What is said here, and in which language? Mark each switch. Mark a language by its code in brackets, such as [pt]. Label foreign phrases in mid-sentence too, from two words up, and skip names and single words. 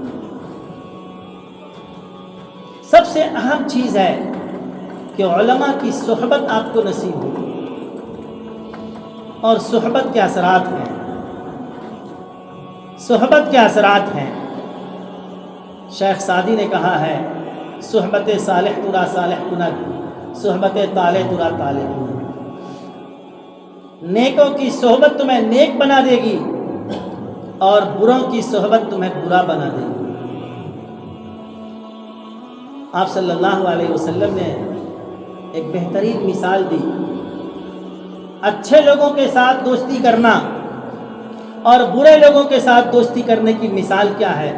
[ur] سب سے اہم چیز ہے کہ علماء کی صحبت آپ کو نصیب ہوگی، اور صحبت کے اثرات ہیں، صحبت کے اثرات ہیں۔ شیخ سعدی نے کہا ہے، [fa] صحبت صالح ترا صالح کند، صحبت طالح ترا طالح کند۔ [ur] نیکوں کی صحبت تمہیں نیک بنا دے گی اور بروں کی صحبت تمہیں برا بنا دے گی۔ آپ [ar] صلی اللہ علیہ وسلم [ur] نے ایک بہترین مثال دی، اچھے لوگوں کے ساتھ دوستی کرنا اور برے لوگوں کے ساتھ دوستی کرنے کی مثال کیا ہے؟